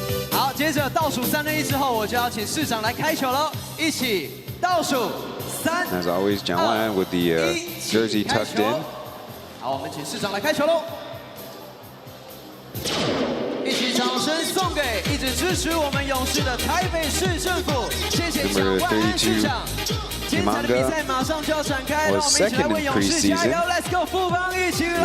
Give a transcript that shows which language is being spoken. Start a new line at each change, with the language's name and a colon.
Chinese: 好，接着倒数3、2、1之后，我就要请市长来开球了，一起倒数3。
English: As always, Jiang Wan with the jersey tucked in.
Chinese: 好，我们请市长来开球喽。一起掌声送给一直支持我们勇士的台北市政府，谢谢蒋万安市长。精彩的比赛马上就要展开，让我们一起来为勇士加油 ！
English: Let's go，
Chinese: 富邦一起来